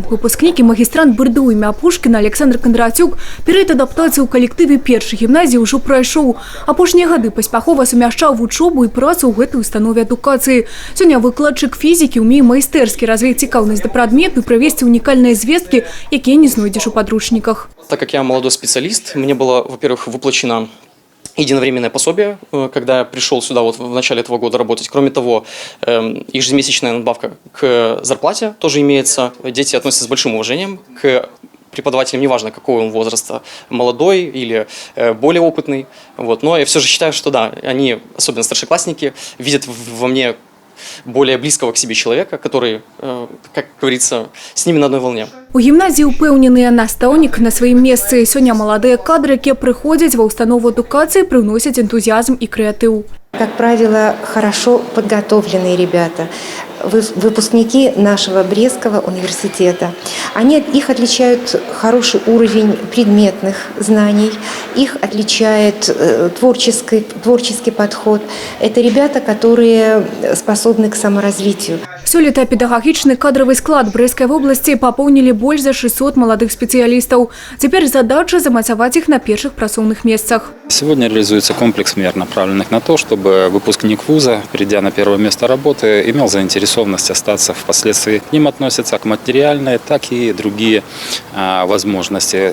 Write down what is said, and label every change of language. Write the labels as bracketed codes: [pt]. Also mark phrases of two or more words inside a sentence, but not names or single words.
[be] Выпускнік і магістрант БРДУ імя Пушкіна Александр Кондратюк перыяд адаптацыі ў калектыве першай гімназіі ўжо прайшоў. Апошнія гады паспяхова сумяшчаў вучобу і працу ў гэтай установе адукацыі. Сёння выкладчык фізікі ўмее майстэрскі развіць цікаўнасць да прадмету і правесці унікальныя звесткі, якія не знойдзеш у падручніках. [ru] Так как я молодой специалист, мне было, во-первых, выплачено единовременное пособие, когда я пришел сюда вот в начале этого года работать. Кроме того, ежемесячная надбавка к зарплате тоже имеется. Дети относятся с большим уважением к преподавателям, неважно, какого он возраста, молодой или более опытный. Вот. Но я все же считаю, что да, они, особенно старшеклассники, видят во мне более близкого к себе человека, который, как говорится, с ними на одной волне. [be] У гімназіі упэўненыя настаўнік на сваім месцы. Сёння маладыя кадры, якія прыходзяць ва установу адукацыі, прыносяць энтузіазм і крэатыў. [ru] Как правило, хорошо подготовленные ребята, выпускники нашего Брестского университета. Их отличают хороший уровень предметных знаний, их отличает творческий подход. Это ребята, которые способны к саморазвитию. [be] Сёлета педагагічны [ru] кадровый склад Брестской области пополнили больше за 600 молодых специалистов. Теперь задача замацаваць их на первых працоўных местах. Сегодня реализуется комплекс мер, направленных на то, чтобы выпускник вуза, придя на первое место работы, имел заинтересованность остаться впоследствии. К ним относятся как материальные, так и другие возможности.